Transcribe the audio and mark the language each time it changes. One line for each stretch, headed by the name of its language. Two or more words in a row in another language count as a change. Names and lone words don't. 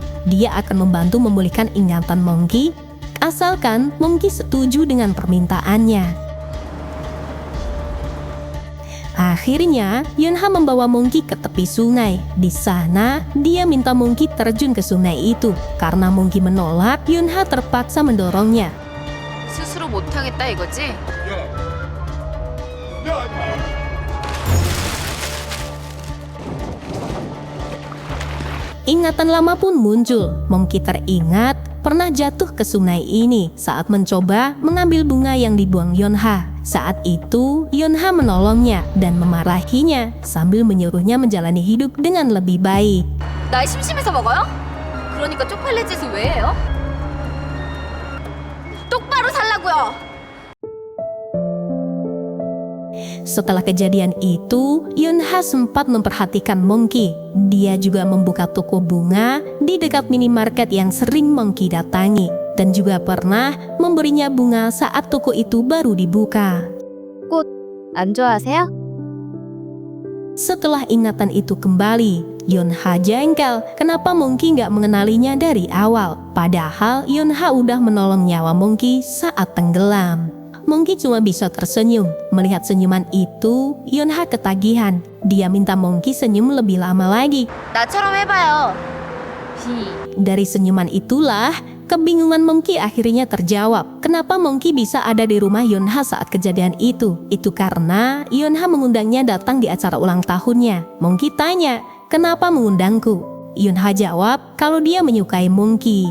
Indonesian: Dia akan membantu memulihkan ingatan Monkey asalkan Monkey setuju dengan permintaannya. Akhirnya, Yunha membawa Monkey ke tepi sungai. Di sana, dia minta Monkey terjun ke sungai itu. Karena Monkey menolak, Yunha terpaksa mendorongnya.
Korean: 스스로 못하겠다 이거지?
Indonesian: Ingatan lama pun muncul. Monkey teringat pernah jatuh ke sungai ini saat mencoba mengambil bunga yang dibuang Yonha. Saat itu, Yonha menolongnya dan memarahinya sambil menyuruhnya menjalani hidup dengan lebih baik.
Korean: 날 심심해서 먹어요? 그러니까 쪽팔릴 짓을 왜 해요? 똑바로 살라고요.
Indonesian: Setelah kejadian itu, Yunha sempat memperhatikan Monkey. Dia juga membuka toko bunga di dekat minimarket yang sering Monkey datangi. Dan juga pernah memberinya bunga saat toko itu baru dibuka.
Korean: 안 좋아하세요?
Indonesian: Setelah ingatan itu kembali, Yunha jengkel kenapa Monkey nggak mengenalinya dari awal. Padahal Yunha udah menolong nyawa Monkey saat tenggelam. Monkey cuma bisa tersenyum. Melihat senyuman itu, Yunha ketagihan. Dia minta Monkey senyum lebih lama lagi.
Korean: 나처럼 해봐요.
Indonesian: Dari senyuman itulah, kebingungan Monkey akhirnya terjawab. Kenapa Monkey bisa ada di rumah Yunha saat kejadian itu? Itu karena Yunha mengundangnya datang di acara ulang tahunnya. Monkey tanya, kenapa mengundangku? Yunha jawab kalau dia menyukai Monkey.